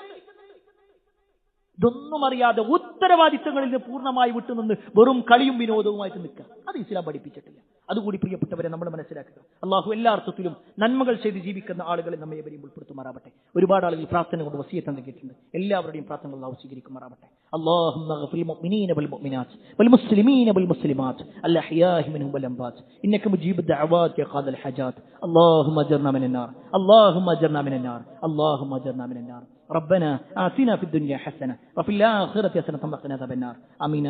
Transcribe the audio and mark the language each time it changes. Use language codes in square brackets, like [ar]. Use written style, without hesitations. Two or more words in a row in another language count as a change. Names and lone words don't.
[ml] ഇതൊന്നും അറിയാതെ ഉത്തരവാദിത്തങ്ങളിൽ നിന്ന് പൂർണ്ണമായി വിട്ടുനിന്ന് വെറും കളിയും വിനോദവുമായിട്ട് നിൽക്കുക, അത് ഇസ്ലാം പഠിപ്പിച്ചിട്ടില്ല. അതുകൂടി പ്രിയപ്പെട്ടവരെ നമ്മൾ മനസ്സിലാക്കുക. അള്ളാഹു എല്ലാ അർത്ഥത്തിലും നന്മകൾ ചെയ്ത് ജീവിക്കുന്ന ആളുകളെ നമ്മെ എവരെയും ഉൾപ്പെടുത്തുമാറാവട്ടെ. ഒരുപാട് ആളുകൾ പ്രാർത്ഥന കൊണ്ട് വസിയത്ത് നൽകിയിട്ടുണ്ട്. എല്ലാവരുടെയും പ്രാർത്ഥനകൾ അള്ളാഹു സ്വീകരിക്കുമാറാവട്ടെ. [ar] اللهم اغفر للمؤمنين والمؤمنات والمسلمين والمسلمات الأحياء منهم والأموات إنك مجيب الدعوات يا قاضي الحاجات. اللهم أجرنا من النار، اللهم أجرنا من النار، اللهم أجرنا من النار. ربنا آتنا في الدنيا حسنة وفي الآخرة حسنة وقنا عذاب النار.